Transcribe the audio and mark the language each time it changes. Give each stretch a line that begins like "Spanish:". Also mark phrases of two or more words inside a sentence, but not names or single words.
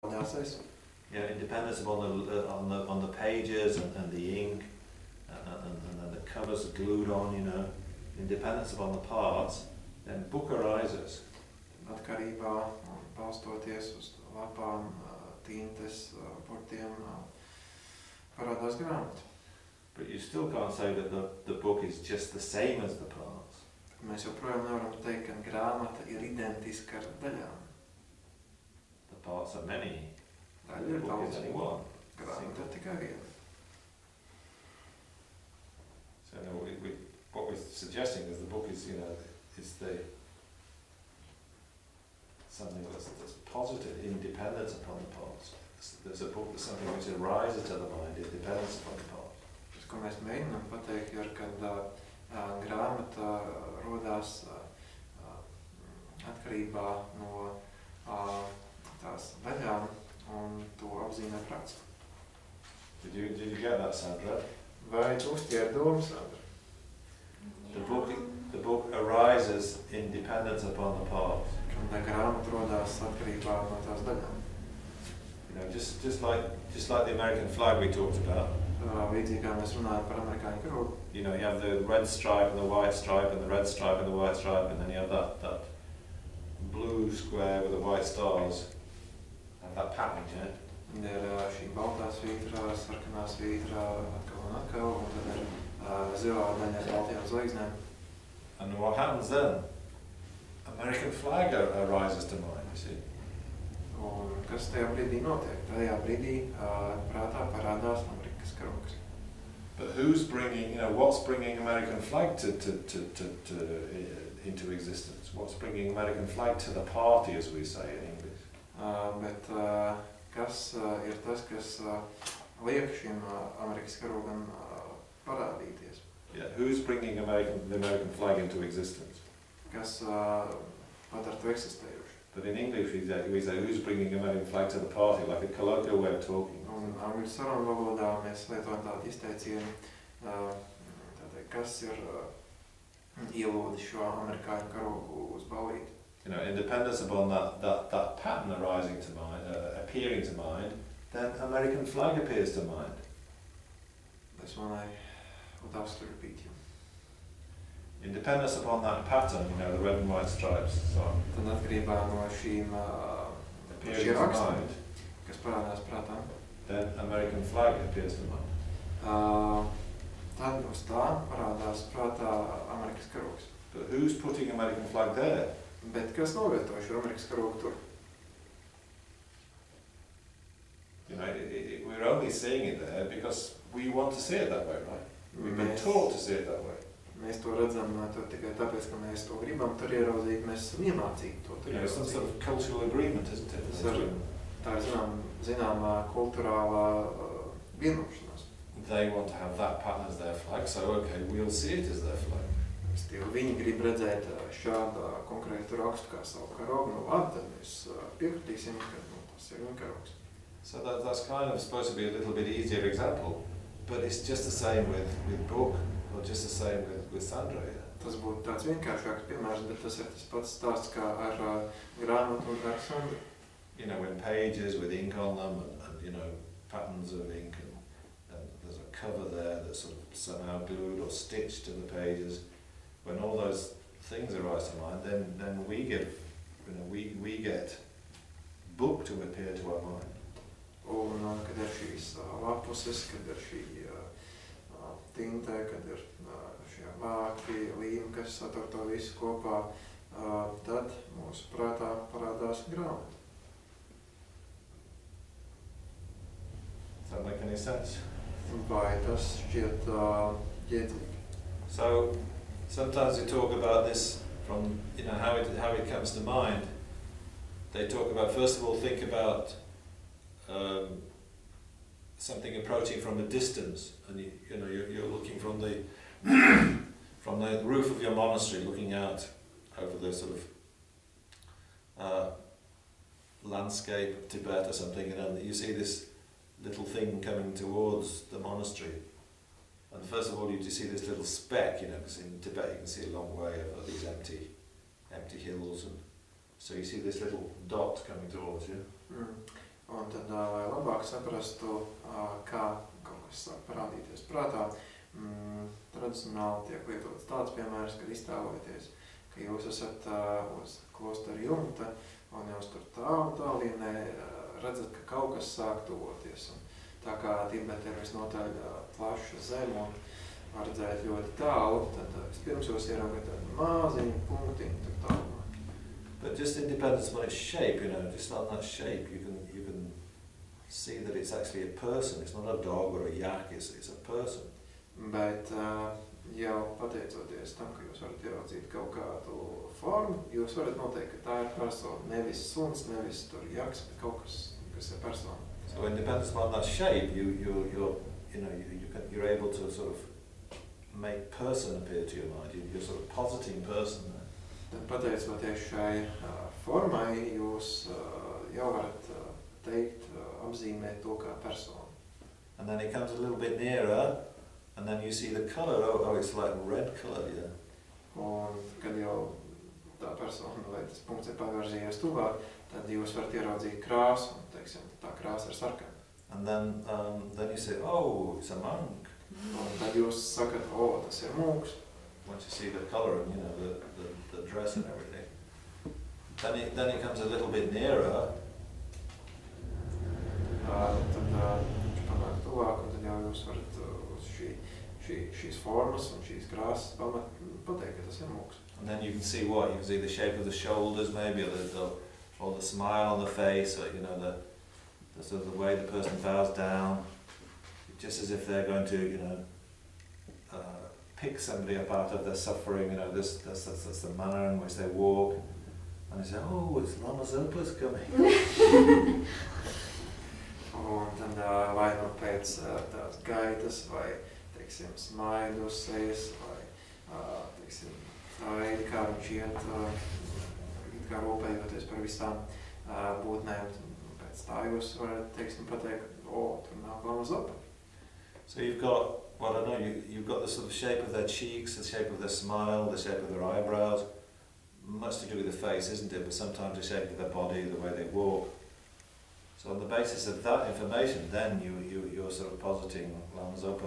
English: Yeah, independence upon the pages and the ink and the covers are glued on, you know, independence upon the parts, then book arises.
Latvian: Atkarībā un balstoties uz lapām, tintes, burtiem, parādās grāmata.
English: But you still can't say that the book is just the same as the parts.
Latvian: Mēs joprojām nevaram teikt, ka grāmata ir identiska ar daļām.
English: The parts are many.
Latvian: Daļa ir daudz. Grāmata ir tikai viena.
English: So no, what we're suggesting is the book is, you know, is something that's positive, independence upon the parts. There's a book, there's something which arises to the mind, independence upon the parts.
Latvian: Tas, ko mēs mēģinām pateikt, ir, kad grāmata rodās atkarībā no tās daļām un to apzīmē prāts.
English: Did you get that, Sandra?
Latvian: Vai tu uztver domu, Sandra?
English: The book arises in dependence upon the parts.
Latvian: Kad grāmata rodās atkarībā no tās daļām.
English: You know, just like the American flag we talked about.
Latvian: Līdzīgi kā mēs runājam par amerikāņu karogu.
English: You know, you have the red stripe and the white stripe and the red stripe and the white stripe, and then you have that blue square with the white stars. Have that pattern, yeah?
Latvian: Ir šī baltā svītra, sarkanā svītra, atkal, un tad ir zilā daļa ar baltajām zvaigznēm.
English: And what happens then? American flag arises to mind, you see.
Latvian: Un kas tajā brīdī notiek? Tajā brīdī prātā parādās Amerikas karogs.
English: But who's bringing, you know, what's bringing American flag into existence? What's bringing American flag to the party, as we say in English?
Latvian: Bet kas ir tas, kas liek šim Amerikas karogam parādīties?
English: Yeah, who's bringing the American flag into existence?
Latvian: Kas padara to eksistējuši?
English: But in English we say who's bringing the American flag to the party, like a colloquial way of talking.
Latvian: Un angļu sarunu valodā mēs lietojam tādu izteicienu, kas ir ielūdis šo amerikāņu karogu uz ballīti.
English: You know, independence upon that pattern arising to mind, appearing to mind, then American flag appears to mind. That's one I would ask to repeat you. Independence upon that pattern, you know, the red and white stripes, so on.
Latvian: Tad atkarībā no šīm rakstiem, kas parādās prātā,
English: then American flag appears to mind.
Latvian: Tad uz tā parādās prātā Amerikas karogs.
English: But who's putting American flag there?
Latvian: Bet kas novieto šo Amerikas karogu tur?
English: You know, we're only seeing it there because we want to see it that way, right? We've been taught to see it that way.
Latvian: Mēs to redzam tikai tāpēc, ka mēs to gribam tur ieraudzīt, mēs esam iemācīti to tur ieraudzīt.
English: Some sort of cultural agreement, isn't it?
Latvian: Tā ir zināmā kulturālā vienošanās.
English: They want to have that pattern as their flag, so okay, we'll see it as their flag.
Latvian: Viņi grib redzēt šādu konkrētu rakstu kā savu karogu, nu labi, tad mēs piekritīsim, ka tas ir viņa karogs.
English: So that's kind of supposed to be a little bit easier example, but it's just the same with book, or just the same with Sandra. Yeah?
Latvian: Tas būtu tāds vienkāršāks piemērs, bet tas ir tas pats stāsts kā ar grāmatu un ar Sandru.
English: You know, when pages with ink on them and you know, patterns of ink and there's a cover there that's sort of somehow glued or stitched to the pages. When all those things arise to mind, then we get, you know, we get book to appear to our mind.
Latvian: Un kad ir šīs lapuses, kad ir šī tinte, kad ir šie vāki, līmi, kas satur to visu kopā, tad mūsu prātā parādās grāmata.
English: Does that make any sense?
Latvian: Vai tas šķiet jēdzīgi?
English: So sometimes we talk about this from, you know, how it comes to mind. They talk about, first of all, think about something approaching from a distance, and you know you're looking from the from the roof of your monastery, looking out over the sort of landscape of Tibet or something, and you see this little thing coming towards the monastery. And first of all, you see this little speck, you know, because in Tibet you can see a long way over these empty hills, and so you see this little dot coming towards you.
Latvian: Un tad, lai labāk saprastu, kā kaut kas sāk parādīties prātā, tradicionāli tiek lietots tāds piemērs, kad iztēlojaties, ka jūs esat uz klostera jumta un jūs tur tālienē redzat, ka kaut kas sāk tuvoties. Un tā kā Tibeta ir visnotaļ plaša zeme un var redzēt ļoti tālu, tad vispirms jūs ieraugat tādu maziņu punktiņu tur tālumā.
English: But just it depends on its shape, you know, just on that shape you can see that it's actually a person, it's not a dog or a yak, it's a person.
Latvian: Bet jau pateicoties tam, ka jūs varat ieraudzīt kaut kādu formu, jūs varat noteikt, ka tā ir persona, nevis suns, nevis tur jaks, bet kaut kas ir persona.
English: So it depends on that shape, you're able to sort of make person appear to your mind. You're sort of positing person there.
Latvian: Tad pateicoties šai formai, jūs jau varat teikt, apzīmēt to kā personu.
English: And then it comes a little bit nearer, and then you see the colour. Oh, it's like red colour, yeah.
Latvian: Un kad jau tā persona, vai tas punkts ir pavirzījies tuvāk, tad jūs varat ieraudzīt krāsu, un, teiksim, tā krāsa ir sarkana.
English: And then you say, oh, it's a monk.
Latvian: Un tad jūs sakat, tas ir mūks.
English: Once you see the colour and, you know, the dress and everything. Then it comes a little bit nearer.
Latvian: Tad viņš panāk tuvāk, un tad jau jūs varat uz šīs formas un šīs krāsas pateikt, ka tas ir mūks.
English: And then you can see what? You can see the shape of the shoulders maybe, or the smile on the face, or, you know, the sort of the way the person bows down, just as if they're going to, you know, pick somebody up out of their suffering, you know, that's the manner in which they walk. And they say, oh, it's Lama Zopa's coming.
Latvian: Un tad vai nu pēc tās gaitas, vai, teiksim, smaidu uz sejas, vai, teiksim, tā veidi, kā viņš iet, kā rūpējoties par visām būtnēm, pēc tā jūs varat, teiksim, pateikt, tur nāk Lama Zopa.
English: So you've got, well, I don't know, you've got the sort of shape of their cheeks, the shape of their smile, the shape of their eyebrows, much to do with the face, isn't it? But sometimes the shape of their body, the way they walk. So on the basis of that information, then you're sort of positing Lama Zopa.